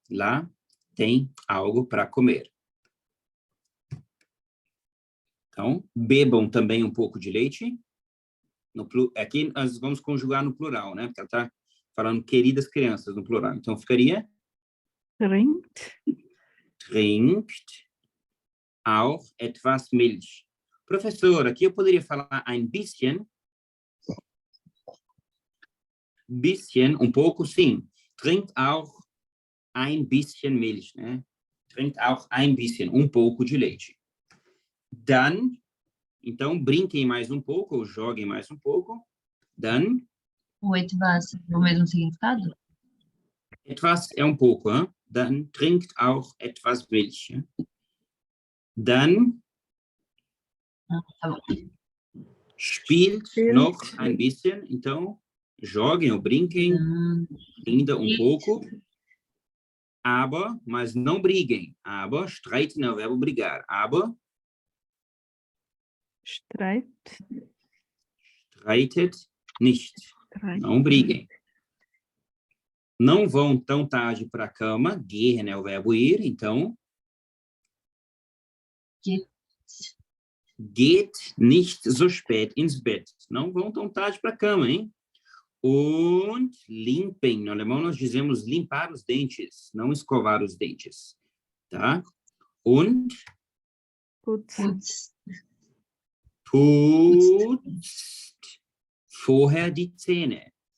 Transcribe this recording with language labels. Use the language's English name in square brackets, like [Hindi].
[Portuguese] Lá tem algo para comer. Então, bebam também um pouco de leite. Aqui nós vamos conjugar no plural, né? Porque ela está falando queridas crianças no plural. Então, ficaria... [German] Trinkt auch etwas Milch. [Portuguese] Professor, aqui eu poderia falar [German] ein bisschen. Bisschen, [Portuguese] um pouco, sim. [German] Trinkt auch ein bisschen Milch, né? Trinkt auch ein bisschen, [Portuguese] um pouco de leite. [German] Dann, [Portuguese] então, brinquem mais um pouco, ou joguem mais um pouco. [German] Dann. [Portuguese] O etwas, o mesmo significado? Etwas é um pouco, hein? [German] Dann trinkt auch etwas Milch. [Portuguese] Hein? [German] Dann [Portuguese] Tá bom. [German] spielt noch ein bisschen. [Portuguese] Então, joguem ou brinquem ainda um pouco. [German] Aber, [Portuguese] mas não briguem. Aber, streiten é o verbo brigar. Aber, [German] Streitet nicht. [Portuguese] Não briguem. Não vão tão tarde para a cama. Gehen é o verbo ir, então. [German] Geht nicht so spät ins Bett. [Portuguese] Não vão tão tarde para a cama, hein? [German] Und [Portuguese] limpem. No alemão nós dizemos limpar os dentes, não escovar os dentes. Tá? [German] Und Putz. putzt vorher die Zähne.